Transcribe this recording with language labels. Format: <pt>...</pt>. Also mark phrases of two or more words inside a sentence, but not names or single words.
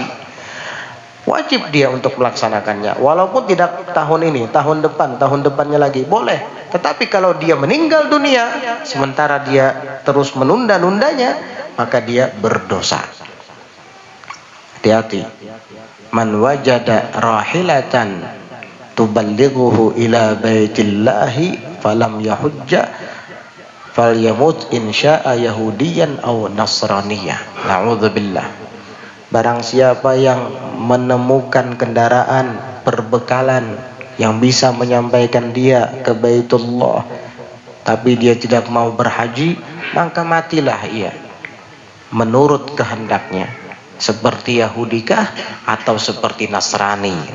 <id>Wajib dia untuk melaksanakannya, walaupun tidak tahun ini, tahun depan, tahun depannya lagi, boleh. Tetapi kalau dia meninggal dunia sementara dia terus menunda-nundanya, maka dia berdosa. Hati-hati.</id> <ar>من وجد راحلة تبلغه إلى بيت الله فلم يحج فليمت إن شاء يهوديا أو نصرانية. Na'udzubillah.</ar> <id>Barang siapa yang menemukan kendaraan perbekalan yang bisa menyampaikan dia ke Baitullah, tapi dia tidak mau berhaji, maka matilah ia menurut kehendaknya, seperti Yahudikah atau seperti Nasrani.</id>